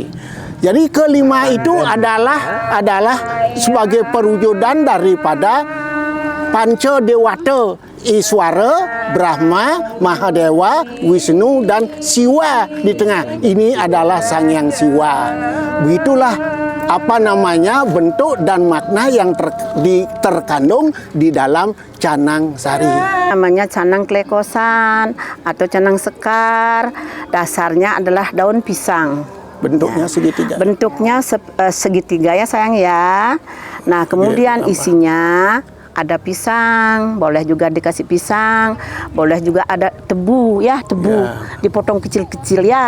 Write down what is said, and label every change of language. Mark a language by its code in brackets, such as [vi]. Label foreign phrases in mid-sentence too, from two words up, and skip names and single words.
[id] Jadi kelima itu adalah sebagai perwujudan daripada Panca Dewata, Iswara, Brahma, Mahadewa, Wisnu dan Siwa di tengah. Ini adalah Sang Hyang Siwa. Begitulah bentuk dan makna yang terkandung di dalam canang sari. Namanya canang klekosan atau canang sekar. Dasarnya adalah daun pisang. Bentuknya segitiga. Bentuknya segitiga ya sayang ya. Nah, kemudian isinya ada pisang, boleh juga dikasih pisang, boleh juga ada tebu ya, dipotong kecil-kecil ya.